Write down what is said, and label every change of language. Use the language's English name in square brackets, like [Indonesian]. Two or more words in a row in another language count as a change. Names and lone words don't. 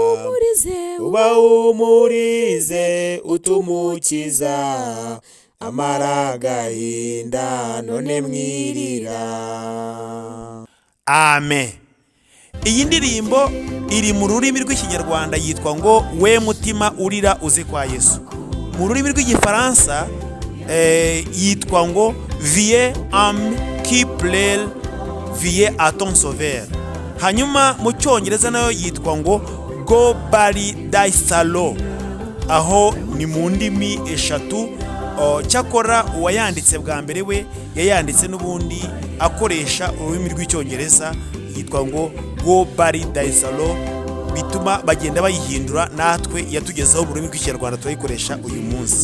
[Kinyarwanda] Ubahumurize utumukiza, amara agahinda none mwirira. Amen. Iyi ndirimbo iri mu rurimi rw'ikinyarwanda yitwa ngo we mutima urira uze kwa Yesu. Mu rurimi rw'igifaransa yitwa ngo viens âme qui pleure, viens à ton sauveur. Hanyuma mu cyongereza nayo yitwa ngo go bari thy sorrow. Aho ni mu ndimi eshatu. Cyakora uwayanditse bwa mbere we yayanditse n'ubundi akoresha ururimi rw'icyongereza yitwa ngo go bari thy sorrow, bituma bagenda bayihindura natwe yatugezeho mu rurimi rw'ikinyarwanda turayikoresha uyu munsi.